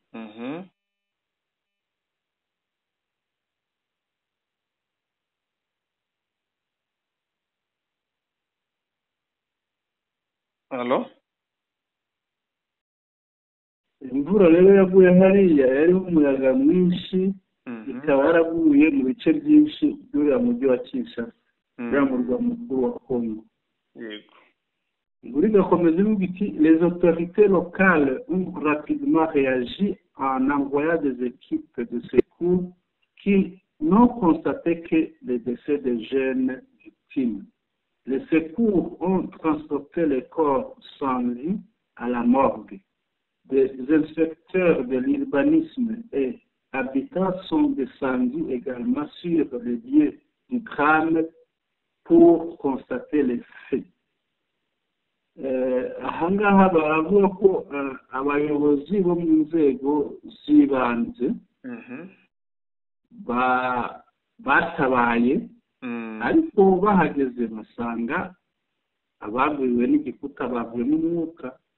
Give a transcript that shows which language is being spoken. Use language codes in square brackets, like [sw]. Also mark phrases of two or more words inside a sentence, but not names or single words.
[rw] imvura rero yaguye hariya yariho umuyaga mwinshi ikaba yaraguye mu bice byinshi by'uriya mujyi wa Kinshasa uriya murwa mukuru wa Kongo. [fr] Les autorités locales ont rapidement réagi en envoyant des équipes de secours qui n'ont constaté que les décès des jeunes victimes. Les secours ont transporté les corps sans vie à la morgue. Des inspecteurs de l'urbanisme et habitants sont descendus également sur le lieu du drame pour constater les faits. [rw] Ahangaha baravuga ko abayobozi bo mu nzego z'ibanze batabaye ariko bahageze basanga abagwiriwe n'igikuta bavuye mu mwuka.